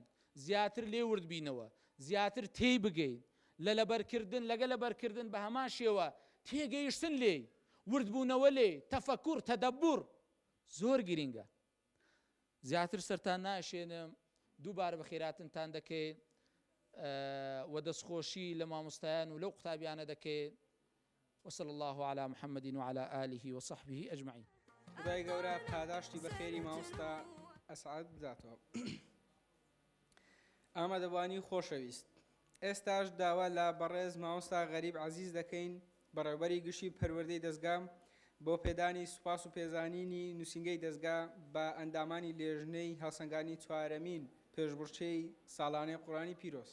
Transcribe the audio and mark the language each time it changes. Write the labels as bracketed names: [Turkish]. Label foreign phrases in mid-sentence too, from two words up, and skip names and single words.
[Central Kurdish] زیاتر لێ ورد بینەوە زیاتر تێی بگەین لە لەبەرکردن لەگە لەبەرکردن بە هەمان شێوە تێگەیشتن لێ وردبوونەوە لێ تەفەکوور تەدەبور زۆر گرینگە زیاتر سەرتان ناشێنم دووبارە بە خێراتنتان دەکەین و دەستخۆشی لە مامۆستایان و لەو قوتابیانە دەکەین [Arabic] وصلى الله على محمد وعلى آله وصحبه أجمعين. [Central Kurdish] خدای گەورە پاداشتی بە خێری مامۆستا ئەسعەد بداتەوە. ئامادەبوانی خۆشەویست، ئێستاش داوا لە بەڕێز مامۆستا غەریب عەزیز دەکەین بەڕێوەبەری گشتی پەروەردەی دەستگام بۆ پێدانی سوپاس و پێزانینی نووسینگەی دەستگا بە ئەندامانی لێژنەی هەڵسەنگانی چوارەمین پێشبڕچەی ساڵانەی قورئانی پیرۆز.